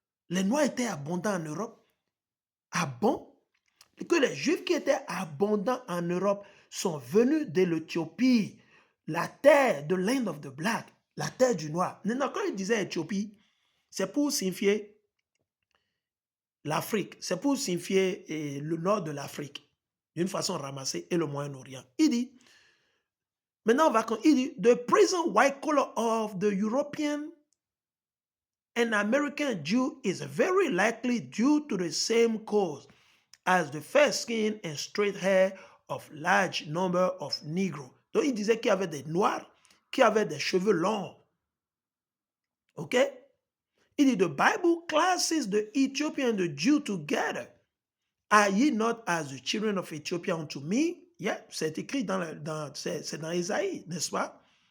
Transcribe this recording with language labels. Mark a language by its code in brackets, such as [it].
[fr] Les Noirs étaient abondants en Europe? Ah bon? Que les Juifs qui étaient abondants en Europe sont venus de l'Éthiopie, la terre de [en] Land of the Black, [fr] la terre du Noir. Maintenant, quand il disait Éthiopie, c'est pour signifier l'Afrique, c'est pour signifier le nord de l'Afrique, d'une façon ramassée, et le Moyen-Orient. Il dit, maintenant, on va il dit, [en] the present white color of the European and American Jew is very likely due to the same cause as the fair skin and straight hair of large number of Negroes. [fr] Donc, il disait qu'il y avait des Noirs qui avaient des cheveux longs. OK? Il dit, [en] the Bible classes the Ethiopian and the Jew together. Are ye not as the children of Ethiopia unto me? [fr] Yeah, c'est écrit c'est dans Isaïe, n'est-ce pas?